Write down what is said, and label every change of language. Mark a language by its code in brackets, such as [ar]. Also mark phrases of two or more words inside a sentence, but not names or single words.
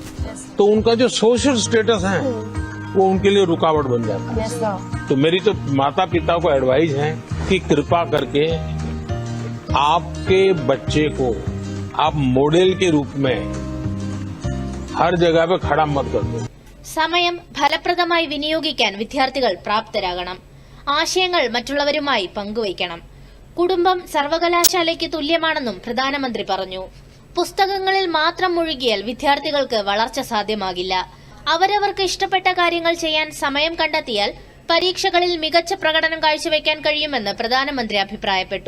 [hi] तो उनका जो [en] social status [hi] है वो उनके लिए रुकावट बन जाता है. तो मेरी तो माता पिता को एडवाइस है कि कृपा करके आपके बच्चे को आप मॉडल के रूप में हर जगह पे खड़ा मत कर दो. [ml] സമയം ഫലപ്രദമായി വിനിയോഗിക്കാൻ വിദ്യാർത്ഥികൾ പ്രാപ്തരാകണം. ആശയങ്ങൾ മറ്റുള്ളവരുമായി പങ്കുവയ്ക്കണം. കുടുംബം സർവകലാശാലയ്ക്ക് തുല്യമാണെന്നും പ്രധാനമന്ത്രി പറഞ്ഞു. പുസ്തകങ്ങളിൽ മാത്രം മുഴുകിയാൽ വിദ്യാർത്ഥികൾക്ക് വളർച്ച സാധ്യമാകില്ല. അവരവർക്ക് ഇഷ്ടപ്പെട്ട കാര്യങ്ങൾ ചെയ്യാൻ സമയം കണ്ടെത്തിയാൽ പരീക്ഷകളിൽ മികച്ച പ്രകടനം കാഴ്ചവെക്കാൻ കഴിയുമെന്ന് പ്രധാനമന്ത്രി അഭിപ്രായപ്പെട്ടു.